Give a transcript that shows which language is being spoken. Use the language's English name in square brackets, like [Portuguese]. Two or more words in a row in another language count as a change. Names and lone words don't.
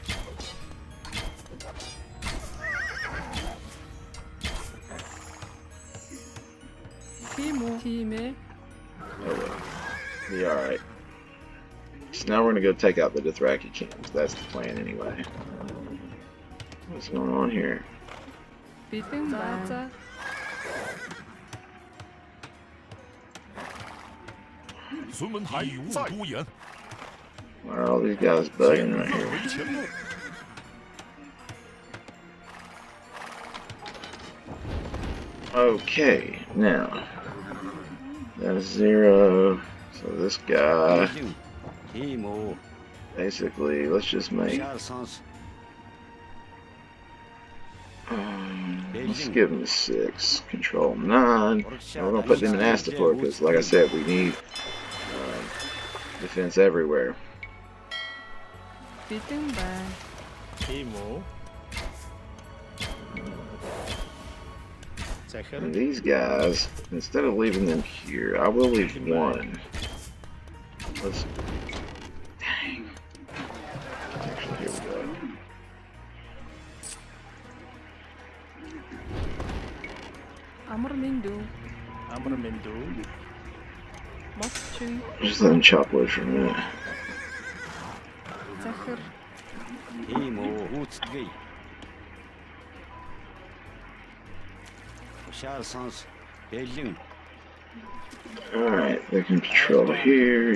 [English] Timo. Time. Oh well. Be alright. So now we're gonna go take out the Dothraki kings. That's the plan anyway. What's going on here? [Mongolian] Бэлэн байна. [English] Why are all these guys bugging right here? Okay, now that's 0. So this guy, basically, let's just make. Let's give him a 6. Control 9. And we're gonna put them in Astapor because, like I said, we need defense everywhere. [Mongolian] Bэлэн байна. [English] Timo. And these guys, instead of leaving them here, I will leave one. Let's. Dang. Actually, here we go. [Mongolian] Амар минь. Амар минь. [English] Matching. Just let them chop wood for a minute. [Mongolian] Захир. [English] Alright, they can patrol here.